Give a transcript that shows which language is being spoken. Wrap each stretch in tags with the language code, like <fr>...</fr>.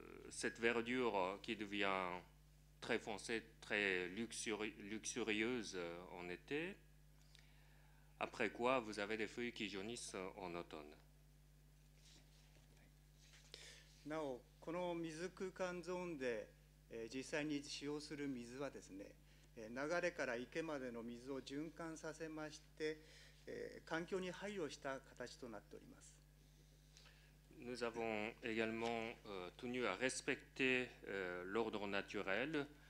<fr>Cette verdure qui devient très foncée, très luxurieuse en été. Après quoi, vous avez des feuilles qui jaunissent en automne.</fr> <ja>なお、この水空間ゾーンで、実際に使用する水はですね、流れから池までの水を循環させまして、環境に配慮した形となっております。</ja> <fr>Nous avons également tenu à respecter l'ordre naturel.</fr>